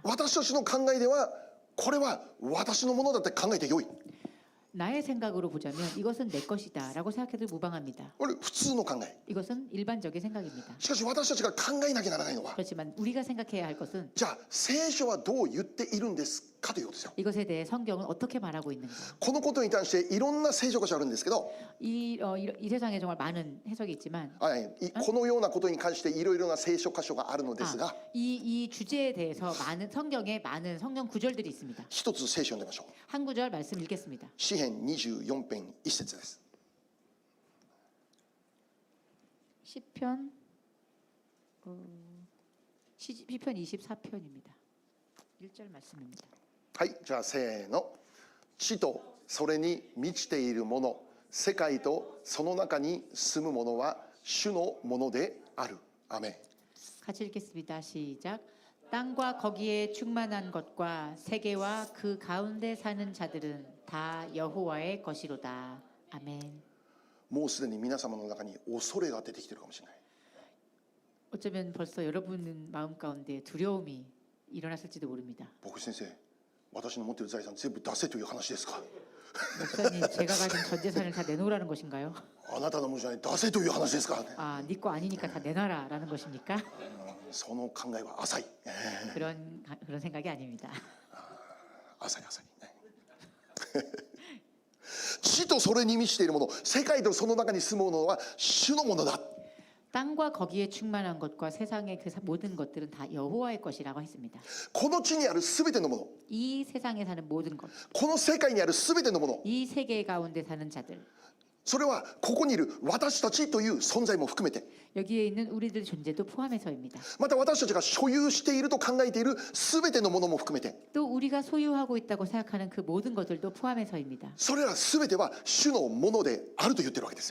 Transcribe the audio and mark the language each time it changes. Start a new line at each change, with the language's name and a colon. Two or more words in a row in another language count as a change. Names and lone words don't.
Japanese: 私たちの考えではこれは私のものだって考えてよい。
Korean: 나의 생각으로 보자면 이것은 내 것이다 라고 생각해도 무방합니다.
Japanese: これ普通の考え。
Korean: 이것은 일반적인 생각입니다.
Japanese: しかし私たちが考えなきゃならないのは、
Korean: 그렇지만 우리가 생각해야 할 것은
Japanese: じゃあ聖書はどう言っているんですかということですよ。
Korean: 이것에 대해 성경은 어떻게 말하고 있는가.
Japanese: このことに対していろんな聖書箇所あるんですけど、
Korean: 이 세상에 정말 많은 해석이 있지만
Japanese: このようなことに関していろいろな聖書箇所があるのですが、
Korean: 이 주제에 대해서 많은 성경에 많은 성경 구절들이 있습니다.
Japanese: 一つ聖書を読んでみましょう。
Korean: 한 구절 말씀 읽겠습니다.
Japanese: 詩編24編1節です。
Korean: 시편 24편입니다. 1절 말씀입니다.
Japanese: はい、じゃあせーの。地とそれに満ちているもの、世界とその中に住むものは主のものである。アメン。
Korean: 같이 읽겠습니다. 시작. 땅과 거기에 충만한 것과 세계와 그 가운데 사는 자들은 다 여호와의 것이로다. 아멘.
Japanese: もうすでに皆様の中に恐れが出てきているかもしれない。
Korean: 어쩌면 벌써 여러분 마음 가운데 두려움이 일어났을지도 모릅니다.
Japanese: 牧師先生、私の持っている財産全部出せという話ですか。
Korean: 목사님, 제가 가진 전 재산을 다 내놓으라는 것인가요?
Japanese: あなたのものじゃない、出せという話ですか。
Korean: 아, 네 거 아니니까 다 내놔라라는 것입니까?
Japanese: その考えは浅い。
Korean: 그런 생각이 아닙니다.
Japanese: 浅い浅い。地とそれに満ちているもの、世界とその中に住むものは主のものだ。
Korean: 땅과 거기에 충만한 것과 세상의 그 모든 것들은 다 여호와의 것이라고 했습니다.
Japanese: この地にあるすべてのもの、
Korean: 이 세상에 사는 모든 것,
Japanese: この世界にあるすべてのもの、
Korean: 이 세계 가운데 사는 자들,
Japanese: それはここにいる私たちという存在も含めて、
Korean: 여기에 있는 우리들 존재도 포함해서입니다.
Japanese: また私たちが所有していると考えているすべてのものも含めて、
Korean: 또 우리가 소유하고 있다고 생각하는 그 모든 것들도 포함해서입니다.
Japanese: それらすべては主のものであると言ってるわけです